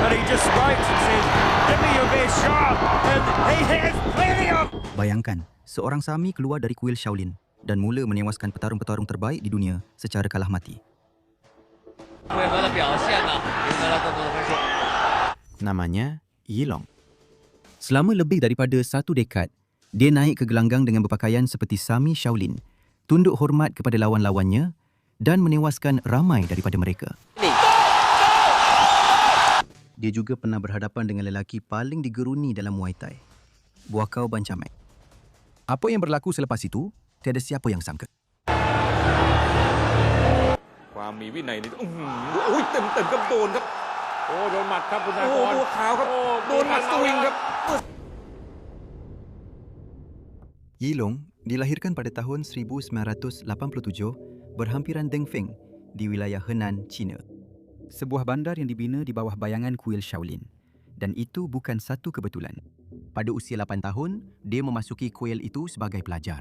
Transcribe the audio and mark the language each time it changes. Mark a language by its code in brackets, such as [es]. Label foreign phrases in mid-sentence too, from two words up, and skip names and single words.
[en] he just smokes and says, "Give me your best shot," and he has plenty of. [ms] Bayangkan, seorang Sami keluar dari kuil Shaolin dan mula menewaskan petarung-petarung terbaik di dunia secara kalah mati. Namanya Yilong. Selama lebih daripada 1 dekad, dia naik ke gelanggang dengan berpakaian seperti Sami Shaolin, tunduk hormat kepada lawan-lawannya dan menewaskan ramai daripada mereka. Dia juga pernah berhadapan dengan lelaki paling digeruni dalam Muay Thai, Buakaw Banchamek. Apa yang berlaku selepas itu, tiada siapa yang sangka. [th] ความมีวินัยนี่อุ้ยเต็มครับโดนครับโอ้โดนหมัดครับคุณธนากรตัวขาวครับโดนหมัดสวิงครับ [ms] Yilong dilahirkan pada tahun 1987 berhampiran Dengfeng di wilayah Henan, China. Sebuah bandar yang dibina di bawah bayangan kuil Shaolin. Dan itu bukan satu kebetulan. Pada usia 8 tahun, dia memasuki kuil itu sebagai pelajar.